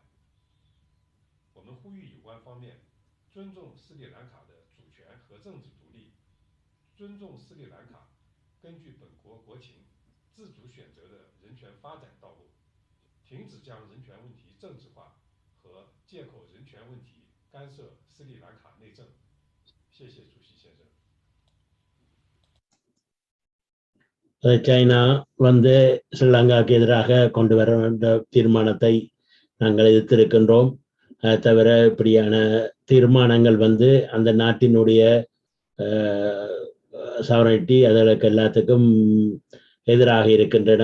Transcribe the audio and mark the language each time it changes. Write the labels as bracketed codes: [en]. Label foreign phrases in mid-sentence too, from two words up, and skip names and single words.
[zh] 我们呼吁有关方面尊重斯里兰卡的 主权和政治独立，尊重斯里兰卡根据本国国情自主选择的人权发展道路，停止将人权问题政治化和借口人权问题干涉斯里兰卡内政。谢谢主席先生。 [ta] சைனா ஸ்ரீலங்காவுக்கு எதிராக கொண்டு வர தீர்மானத்தை நாங்கள் எதிர்த்திருக்கின்றோம். தவிர இப்படியான தீர்மானங்கள் அந்த நாட்டினுடைய சாவரனிட்டி அதற்கு எல்லாத்துக்கும் எதிராக இருக்கின்றன.